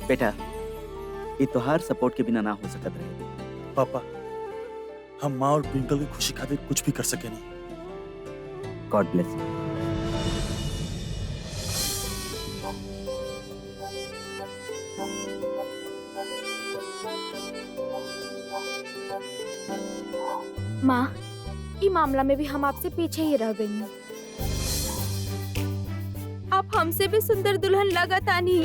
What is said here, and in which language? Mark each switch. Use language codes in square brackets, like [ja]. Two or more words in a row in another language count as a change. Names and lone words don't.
[bho] बेटा, ये तोहार सपोर्ट के बिना ना हो सकत रहे। पापा, हम माँ और ट्विंकल की खुशी खातिर कुछ भी कर सके नहीं। [en] God bless you. [bho] माँ, ई मामला में भी हम आपसे पीछे ही रह गई हैं। आप हमसे भी सुंदर दुल्हन लगातानी।